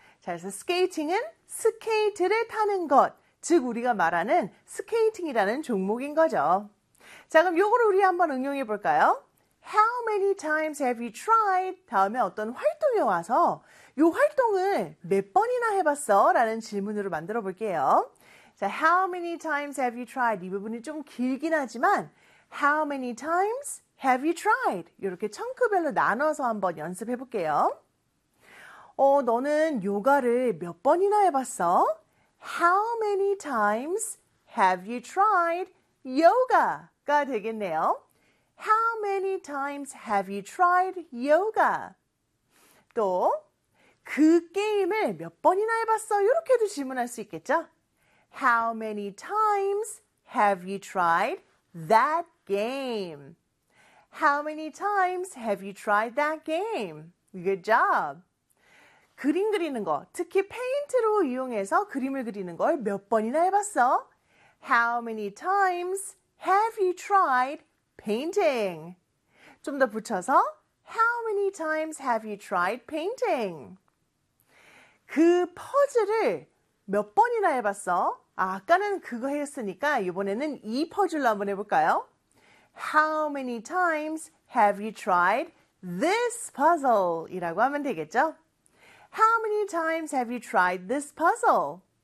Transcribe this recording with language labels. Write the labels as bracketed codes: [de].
[ko] 자, 그래서 skating은 스케이트를 타는 것, 즉 우리가 말하는 스케이팅이라는 종목인 거죠. 자, 그럼 이걸 우리 한번 응용해 볼까요? [en] How many times have you tried? [ko] 다음에 어떤 활동이 와서 이 활동을 몇 번이나 해봤어? 라는 질문으로 만들어 볼게요. [en] 자, How many times have you tried? [ko] 이 부분이 좀 길긴 하지만 [en] How many times have you tried? [ko] 이렇게 청크별로 나눠서 한번 연습해 볼게요. 너는 요가를 몇 번이나 해봤어? [en] How many times have you tried yoga? [ko] 가 되겠네요. [en] How many times have you tried yoga? [ko] 또, 그 게임을 몇 번이나 해봤어? 이렇게도 질문할 수 있겠죠? [en] How many times have you tried that game? How many times have you tried that game? Good job! [ko] 그림 그리는 거, 특히 페인트로 이용해서 그림을 그리는 걸 몇 번이나 해봤어? [en] How many times have you tried painting. [ko] 좀 더 붙여서 [en] How many times have you tried painting? [ko] 그 퍼즐을 몇 번이나 해봤어? 아까는 그거 했으니까 이번에는 이 퍼즐로 한번 해볼까요? [en] How many times have you tried this puzzle? [ko] 이라고 하면 되겠죠? [en] How many times have you tried this puzzle?